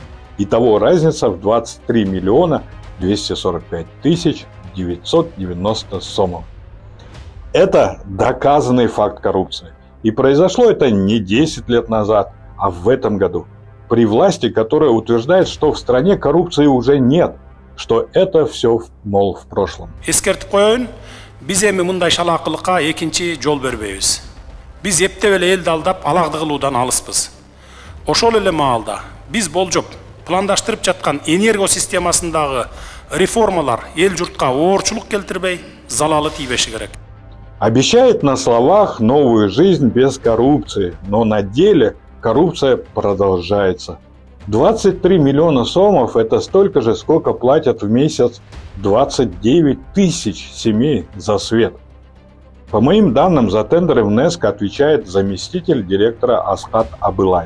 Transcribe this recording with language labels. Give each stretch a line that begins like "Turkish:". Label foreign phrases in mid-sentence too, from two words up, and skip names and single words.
Russian: Итого разница в 23 миллиона 245 тысяч 990 сомов. Это доказанный факт коррупции. И произошло это не 10 лет назад, а в этом году. При власти, которая утверждает, что в стране коррупции уже нет, что это все, мол, в прошлом.
Kyrgyz: Биз эми мындай шалаакылыкка экинчи жол бербейбиз. Биз эптеп эле элди алдап алагды кылуудан алыспыз. Ошол эле маалда биз болжоп пландаштырып жаткан энергосистемасындагы реформалар эл журтка оорчулук келтирбей, залалы тийбеши керек.
Russian: Обещает на словах новую жизнь без коррупции, но на деле коррупция продолжается. 23 миллиона сомов – это столько же, сколько платят в месяц 29 тысяч семей за свет. По моим данным, за тендеры в НЭСК отвечает заместитель директора Асхат Абылаев.